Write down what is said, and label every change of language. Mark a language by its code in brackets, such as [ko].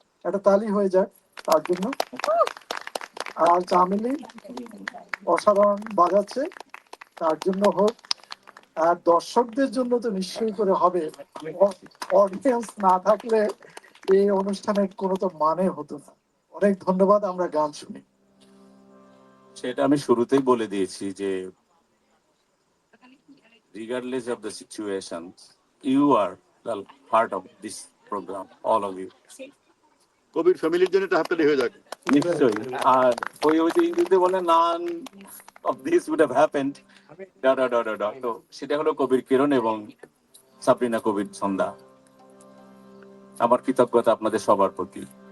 [bn] একটা তালি হয়ে যাক তার জন্য। আর চামেলি অসাধারণ বাজাচ্ছে, তার জন্য হোক। আর দর্শকদের জন্য তো নিশ্চয়ই করে হবে, অডিয়েন্স না থাকলে এই অনুষ্ঠানের কোনো তো মানে হতো না। অনেক ধন্যবাদ, আমরা গান শুনি। সেটা আমি শুরুতেই বলে দিয়েছি যে [en] regardless of the situation, you are the heart of this program, all of you. [bn] কবির ফ্যামিলির জন্য একটা হাততালি হয়ে যাক। নিশ্চয়ই। আর ওই যে ইংরেজিতে বলে [en] none of this would have happened, [bn] তো সেটা হলো কবির কিরণ এবং সাবরিনা কবির সন্ধ্যা। আমার কৃতজ্ঞতা আপনাদের সবার প্রতি।